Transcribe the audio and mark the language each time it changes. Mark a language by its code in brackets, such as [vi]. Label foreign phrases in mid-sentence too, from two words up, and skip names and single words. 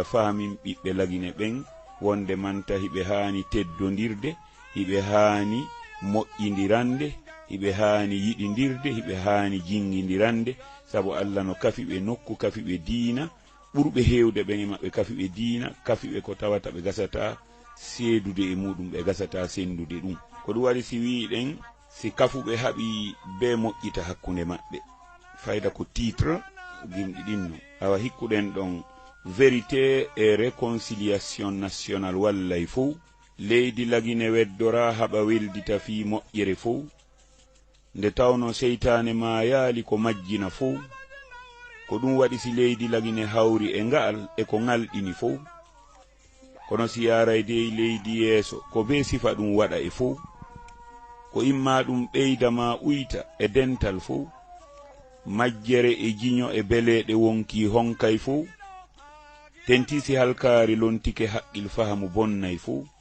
[ff] faamin ɓiɓɓe lagine ɓen wonde manta hiɓe haani teddodirde hiɓe haani moƴƴidirande hiɓe haani yiɗidirde hiɓe haani jingidirande sabu allah no kafi ɓe nokku kafi ɓe diina ɓurɓe hewde ɓen e maɓɓe kafi ɓe diina kafi ɓe ko tawata ɓe gasata seedude e muɗum ɓe gasata sendude ɗum ko ɗum waɗi si wiɗen si kafuɓe haɓi be moƴƴita hakkunde maɓɓe fayda ko titre gimɗi ɗinno awa hikkuɗen ɗon [fr] vérité et réconciliation nationale [ff] wallay fof leydi lagine weddora haɓa weldita fi moƴƴere fof nde tawno seytane ma yaali ko majjina fof ko ɗum waɗi si leydi lagine hawri e nga'al e ko ngalɗini fof kono si yaray dey leydi yeeso ko be sifa ɗum waɗa e fof ko imma ɗum ɓeyda ma uyta e dental fof majjere e jiño e beleɗe wonki honkay fof tenti si halkaari lontike haqqil fahamu bonnay fof